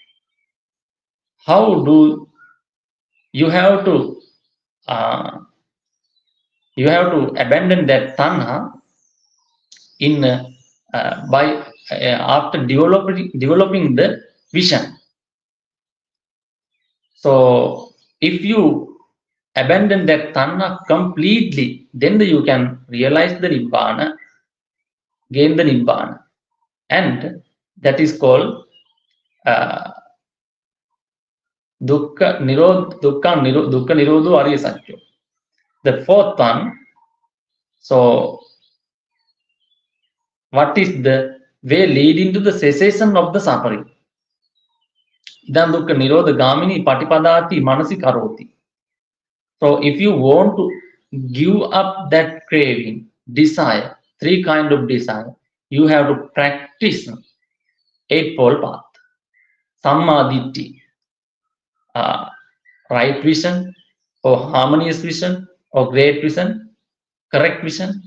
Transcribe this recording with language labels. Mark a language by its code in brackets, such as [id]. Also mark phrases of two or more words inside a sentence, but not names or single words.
[en] How do you have to abandon that tanha in by after developing the vision. So if you abandon that tanha completely, then you can realize the nibbana, gain the nibbana, and that is called [pi] dukkha nirodho ariya satya. [en] The fourth one. So what is the way leading to the cessation of the suffering? [pi] Idan dukkha nirodha gamini patipadati manasikaroti. [en] So if you want to give up that craving, desire, three kind of desire, you have to practice eightfold path. Sammaditi, right vision, or harmonious vision, or great vision, correct vision.